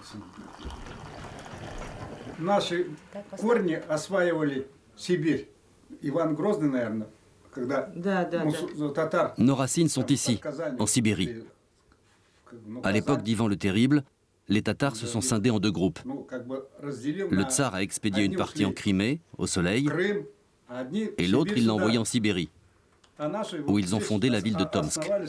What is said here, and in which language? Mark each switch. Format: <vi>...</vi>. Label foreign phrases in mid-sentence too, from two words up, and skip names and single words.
<ru>Наши корни осваивали Сибирь. Иван Грозный, наверное, когда татар...</ru> <fr>Nos racines sont ici, en Sibérie. À l'époque d'Ivan le Terrible, les Tatars se sont scindés en deux groupes. Le tsar a expédié une partie en Crimée, au soleil, et l'autre il l'a envoyé en Sibérie, où ils ont fondé la ville de Tomsk.</fr>